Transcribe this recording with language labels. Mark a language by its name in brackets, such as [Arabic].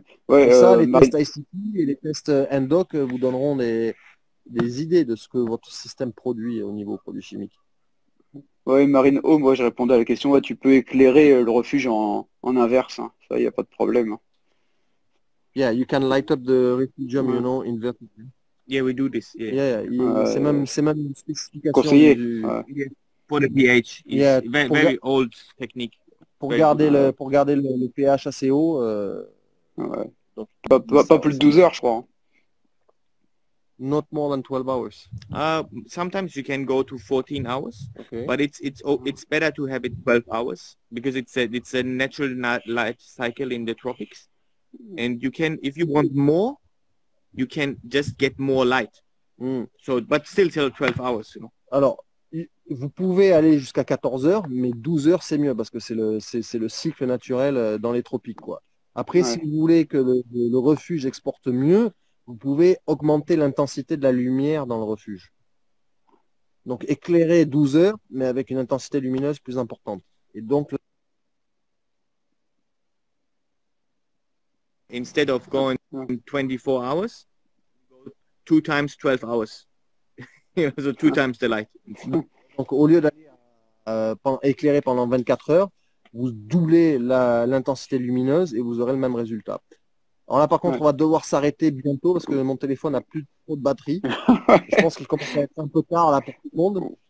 [French] Ça, les tests ICP et les tests ENDOC vous donneront des idées de ce que votre système produit au niveau produits chimiques. Oui, Marine Home, moi je répondais à la question, ouais, tu peux éclairer le refuge en inverse, hein. Ça, il n'y a pas de problème. [English] Yeah, you can light up the refugium, you know, in vertical. Yeah, we do this. Yeah. [French] C'est même une spécification conseillé. [English] For the pH. It's very old technique. [French] Pour garder le pH assez haut. Donc, pas plus de 12 heures, je crois. [English] Not more than 12 hours. Sometimes you can go to 14 hours, Okay. but it's better to have it 12 hours because it's a natural light cycle in the tropics, and you can, if you want more, you can just get more light. So, but still 12 hours, you know. [French] Alors, vous pouvez aller jusqu'à 14 heures, mais 12 heures, c'est mieux parce que c'est le cycle naturel dans les tropiques, quoi. Après, si vous voulez que le refuge exporte mieux, vous pouvez augmenter l'intensité de la lumière dans le refuge. Donc, éclairer 12 heures, mais avec une intensité lumineuse plus importante. Et donc, [English] instead of going 24 hours, go 2 times 12 hours. So 2 times the light. [French] Donc, au lieu d'aller éclairer pendant 24 heures, vous doublez l'intensité lumineuse et vous aurez le même résultat. Alors là, par contre, on va devoir s'arrêter bientôt parce que mon téléphone n'a plus trop de batterie. Je pense qu'il commence à être un peu tard là pour tout le monde.